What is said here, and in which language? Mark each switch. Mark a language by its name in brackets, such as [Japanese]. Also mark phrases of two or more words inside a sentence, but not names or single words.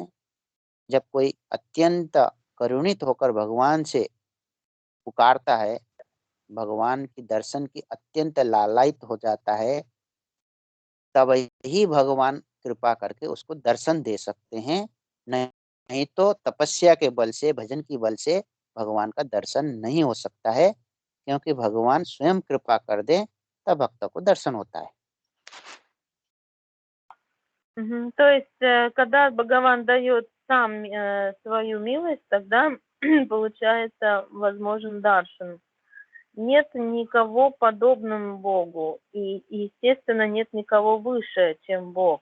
[Hindi] जब कोई अत्यंत करुणित होकर भगवान से पुकारता है, भगवान की दर्शन की अत्यंत लालायित हो जाता है, तब ही भगवान कृपा करके उसको दर्शन दे सकते हैं। नहीं नहीं तो तपस्या के बल से, भजन की बल से भगवान का दर्शन नहीं हो सकता है, क्योंकि भगवान स्वयं कृपा कर दे तब भक्त को दर्शन होता है। Мгм. [Russian] То есть, когда Бхагаван дает сам свою милость, тогда получается возможен даршан. Нет никого подобным Богу, и, естественно, нет никого выше, чем Бог.